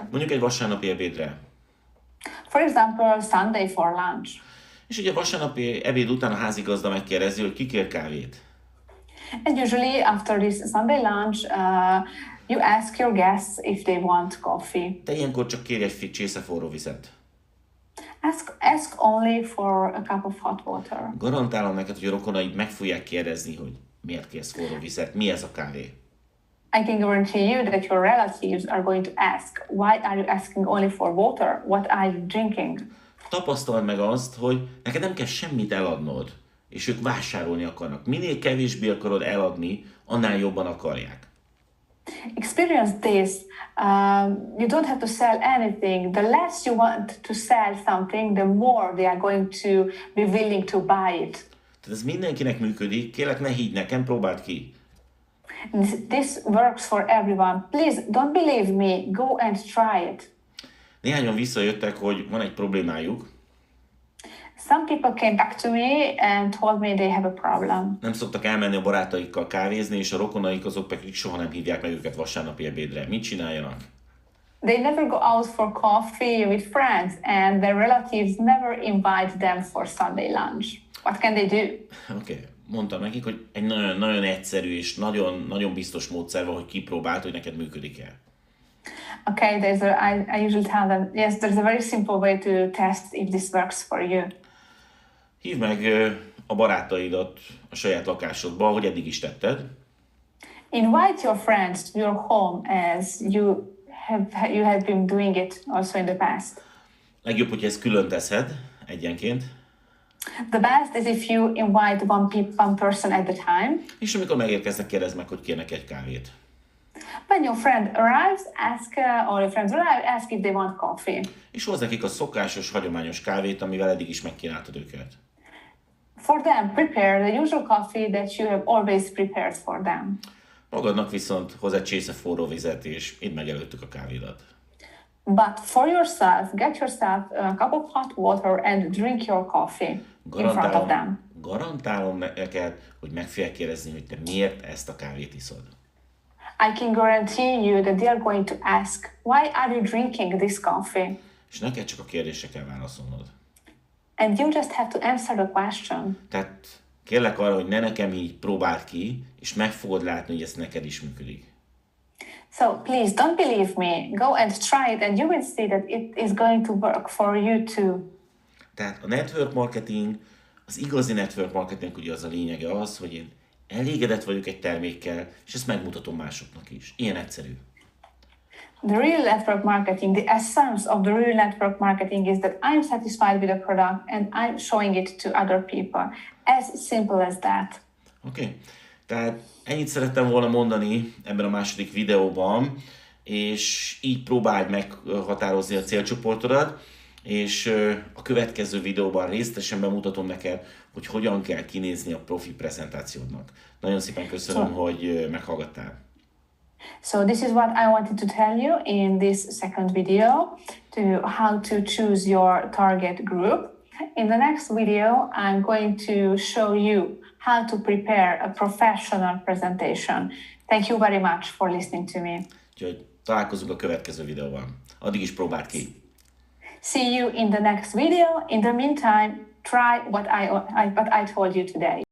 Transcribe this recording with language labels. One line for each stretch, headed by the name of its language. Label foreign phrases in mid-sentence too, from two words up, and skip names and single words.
Hungarian: Mondjuk egy vasárnapi ebédre.
English: For example, Sunday for lunch.
Hungarian: És ugye vasárnapi ebéd után a házigazda megkérdezi, hogy ki kér kávét.
English: And usually after this Sunday lunch, you ask your guests if they want coffee.
Hungarian: Te ilyenkor csak kérj egy csésze forró vizet.
English: Ask only for a cup of hot water.
Hungarian: Garantálom neked, hogy a rokonaid meg fogják kérdezni, hogy miért kérsz forró vizet, mi ez a kávé.
English: I can guarantee you that your relatives are going to ask, why are you asking only for water? What are you drinking?
Hungarian: Tapasztald meg azt, hogy neked nem kell semmit eladnod, és ők vásárolni akarnak. Minél kevésbé akarod eladni, annál jobban akarják.
English: Experience this. You don't have to sell anything. The less you want to sell something, the more they are going to be willing to buy it.
Hungarian: Tehát ez mindenkinek működik, kérlek ne higgy nekem, próbáld ki.
English: This works for everyone. Please don't believe me. Go and try it.
Hungarian: Néhányan visszajöttek, hogy van egy problémájuk.
English: Some people came back to me and told me they have a problem.
Hungarian: Nem szoktak elmenni a barátaikkal kávézni, és a rokonaik azok pedig soha nem hívják meg őket vasárnapi ebédre. Mit csináljanak?
English: They never go out for coffee with friends, and their relatives never invite them for Sunday lunch. What can they do?
Hungarian: Oké. Mondtam nekik, hogy egy nagyon egyszerű és nagyon biztos módszer van, hogy kipróbáld, hogy neked működik-e.
English: Okay, I usually tell them, yes, there's a very simple way to test if this works for you.
Hungarian: Hívd meg a barátaidat a saját lakásodba, ahogy eddig is tetted.
English: Invite your friends to your home as you have been doing it also in the past.
Hungarian: Legjobb, hogy ezt külön teszed. egyenként.
English: The best is if you invite one person at a time.
Hungarian: És amikor megérkeznek, kérdezd meg, hogy kérnek egy kávét.
English: When your friend arrives, or your friends arrive, ask if they want coffee.
Hungarian: És hozz nekik a szokásos, hagyományos kávét, amivel eddig is megkínáltad őket.
English: For them, prepare the usual coffee that you have always prepared for them.
Hungarian: Magadnak viszont hoz egy csésze forró vizet, és idd meg előttük a kávédat.
English: But for yourself, get yourself a cup of hot water and drink your coffee in front of them.
Hungarian: Garantálom neked, hogy meg fogják kérdezni, hogy te miért ezt a kávét iszod.
English: I can guarantee you that they are going to ask, why are you drinking this coffee?
Hungarian: És neked csak a kérdésre kell válaszolnod.
English: And you just have to answer the question.
Hungarian: Tehát kérlek arra, hogy ne nekem így próbáld ki, és meg fogod látni, hogy ez neked is működik.
English: So please don't believe me. Go and try it and you will see that it is going to work for you too.
Hungarian: Tehát a
English: network marketing,
Hungarian: az igazi
English: network marketing
Hungarian: ugye az a lényege az, hogy én elégedett vagyok egy termékkel, és ezt megmutatom másoknak is. Ilyen egyszerű.
English: The real network marketing, the essence of the real network marketing is that I'm satisfied with the product and I'm showing it to other people. As simple as that.
Hungarian: Oké. Tehát ennyit szerettem volna mondani ebben a második videóban, és így próbáld meghatározni a célcsoportodat, és a következő videóban részletesen bemutatom neked, hogy hogyan kell kinézni a profi prezentációdnak. Nagyon szépen köszönöm, hogy meghallgattál.
English: So this is what I wanted to tell you in this second video, to how to choose your target group. In the next video, I'm going to show you how to prepare a professional presentation. Thank you very much for listening to me.
Hungarian: Úgyhogy találkozunk a következő videóban. Addig is próbáld ki.
English: See you in the next video. In the meantime, try what I told you today.